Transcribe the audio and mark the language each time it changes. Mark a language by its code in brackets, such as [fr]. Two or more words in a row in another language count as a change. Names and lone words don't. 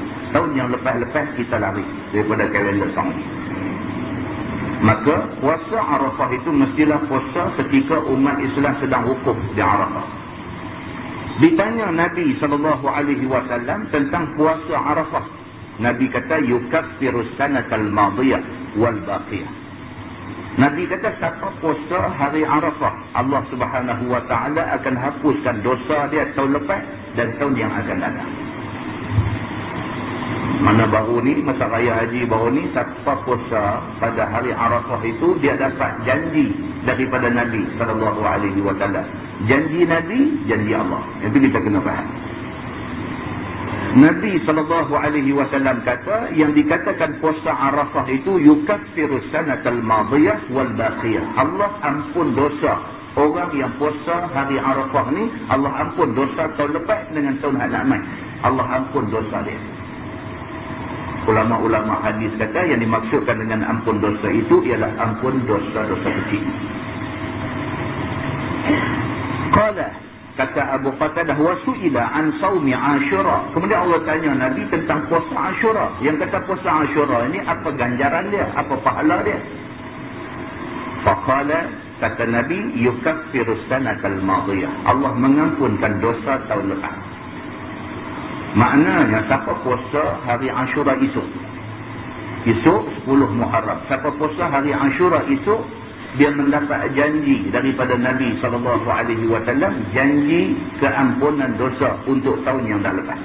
[ms] Tahun yang lepas-lepas kita lari daripada kalender Saudi. Maka puasa Arafah itu mestilah puasa ketika umat Islam sedang wukuf di Arafah. Ditanya Nabi SAW tentang puasa Arafah. Nabi kata [ar] يكفر السنة الماضية والباقية. [ms] Nabi kata siapa puasa hari Arafah, Allah Subhanahu wa taala akan hapuskan dosa dia tahun lepas dan tahun yang akan datang. Mana baru ni, masa raya haji baru ni, siapa puasa pada hari Arafah itu dia dapat janji daripada Nabi SAW. Janji Nabi, janji Allah. Itu kita kena faham. Nabi SAW kata, yang dikatakan puasa Arafah itu [ar] يكفر السنة الماضية والباقية. [ms] Allah ampun dosa orang yang puasa hari Arafah ni. Allah ampun dosa tahun lepas dengan tahun hadapan mai. Allah ampun dosa dia. Ulama-ulama hadis kata yang dimaksudkan dengan ampun dosa itu ialah ampun dosa-dosa kecil. Qala, kata Abu Qatadah, [ar] وسئل عن صوم عاشوراء. [ms] Kemudian Allah tanya Nabi tentang puasa Ashura. Yang kata puasa Ashura ini apa ganjaran dia, apa pahala dia? Faqala, kata Nabi, [ar] يكفر السنة الماضية. [ms] Allah mengampunkan dosa tahun lepas. Maknanya siapa puasa hari Ashura esok 10 Muharram, siapa puasa hari Ashura esok, dia mendapat janji daripada Nabi SAW, janji keampunan dosa untuk tahun yang dah lepas.